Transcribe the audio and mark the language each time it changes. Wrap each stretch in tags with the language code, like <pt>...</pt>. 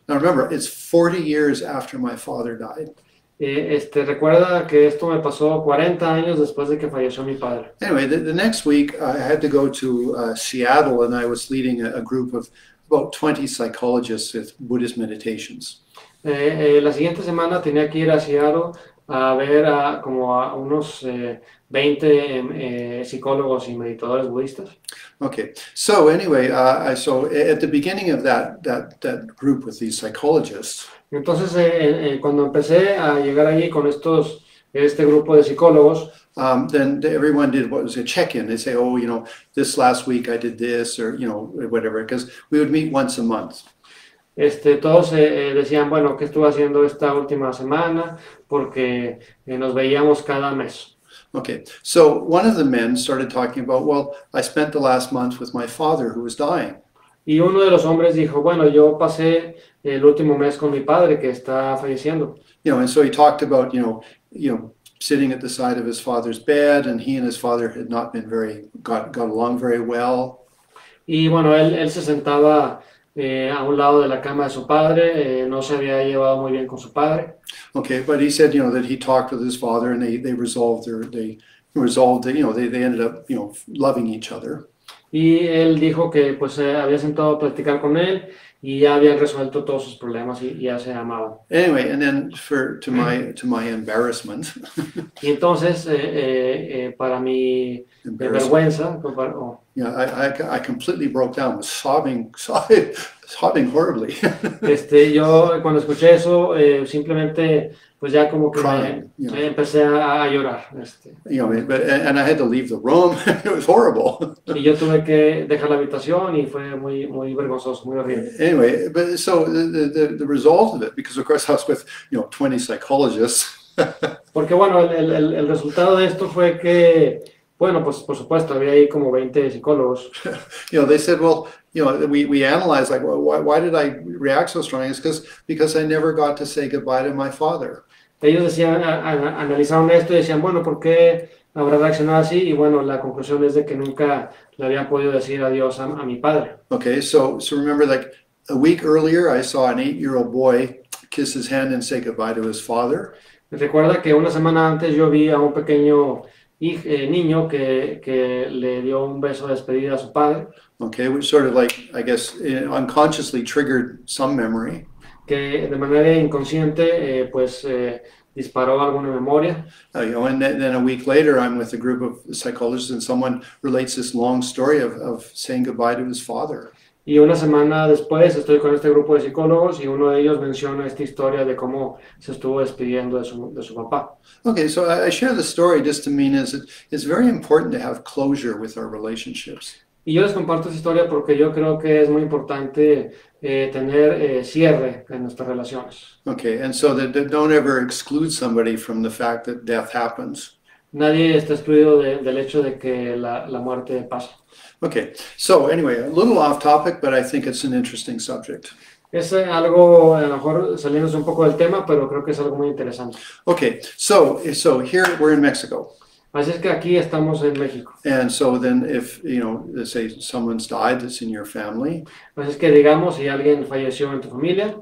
<en>Now remember, it's 40 years after my father died.</en> <es>Recuerda que esto me pasó 40 años después de que falleció mi padre.</es> <en>Anyway, the next week I had to go to Seattle, and I was leading a group of about 20 psychologists with Buddhist meditations.</en> <es>La siguiente semana tenía que ir a Seattle a ver como a unos 20 psicólogos y meditadores budistas.</es> <en>Okay, so anyway, so at the beginning of that group with these psychologists,</en> <es>Entonces, cuando empecé a llegar allí con este grupo de psicólogos,</es> <en>then everyone did what was a check-in. They say, oh, you know, this last week I did this, or you know, whatever, because we would meet once a month.</en> <es>Todos decían, bueno, ¿qué estuve haciendo esta última semana? Porque nos veíamos cada mes.</es> <en>Okay, so one of the men started talking about, well, I spent the last month with my father who was dying.</en> <es>Y uno de los hombres dijo, bueno, yo pasé el último mes con mi padre que está falleciendo.</es> <en>You know, and so he talked about, you know, sitting at the side of his father's bed, and he and his father had not been got along very well.</en> <es>Y bueno, él se sentaba a un lado de la cama de su padre, no se había llevado muy bien con su padre.</es> <en>Okay, but he said, you know, that he talked with his father, and they resolved you know, they ended up, you know, loving each other.</en> <es>Y él dijo que pues había sentado a platicar con él y ya habían resuelto todos sus problemas y ya se amaban.</es> <en>Anyway, and then to my embarrassment.</en> <es>Y entonces, para mi vergüenza,</es> <en>Yeah, I completely broke down, was sobbing horribly.</en> <es>Yo cuando escuché eso, simplemente pues ya como que</es> <en>Crying, yeah.</en> <es>empecé a llorar.</es> <en>You know, and I had to leave the room. It was horrible.</en> <es>Y yo tuve que dejar la habitación y fue muy, muy vergonzoso, muy horrible.</es> <en>Anyway, but so the result of it, because of course I was with, you know, 20 psychologists.</en> <es>Porque bueno, el resultado de esto fue que, bueno, pues por supuesto, había ahí como 20 psicólogos.</es> <en>You know, they said, well, you know, we analyzed, like, well, why did I react so strongly? It's because I never got to say goodbye to my father.</en> <es>Ellos decían, analizaron esto y decían, bueno, ¿por qué habrá reaccionado así? Y bueno, la conclusión es de que nunca le había podido decir adiós a mi padre.</es> <en>Okay, so remember, like a week earlier, I saw an 8-year-old boy kiss his hand and say goodbye to his father.</en> <es>Recuerda que una semana antes yo vi a un pequeño niño que le dio un beso de despedida a su padre.</es> <en>Okay, which sort of like, I guess, unconsciously triggered some memory.</en> <es>Que de manera inconsciente, disparó alguna memoria.</es> <en>You know, and then a week later, I'm with a group of psychologists, and someone relates this long story of saying goodbye to his father.</en> <es>Y una semana después estoy con este grupo de psicólogos y uno de ellos menciona esta historia de cómo se estuvo despidiendo de su papá.</es> <en>Okay, so I share the story just to mean it's very important to have closure with our relationships.</en> <es>Y yo les comparto esta historia porque yo creo que es muy importante tener cierre en nuestras relaciones.</es> <en>Okay, and so that don't ever exclude somebody from the fact that death happens.</en> <es>Nadie está excluido del hecho de que la muerte pasa.</es> <en>Okay, so anyway, a little off topic, but I think it's an interesting subject.</en> <es>Es algo, a lo mejor saliéndose un poco del tema, pero creo que es algo muy interesante.</es> <en>Okay, so here we're in Mexico.</en> <es>Así es que aquí estamos en México.</es> <en>And so then if, you know, let's say someone's died that's in your family.</en> <es>Así es que digamos, si alguien falleció en tu familia.</es>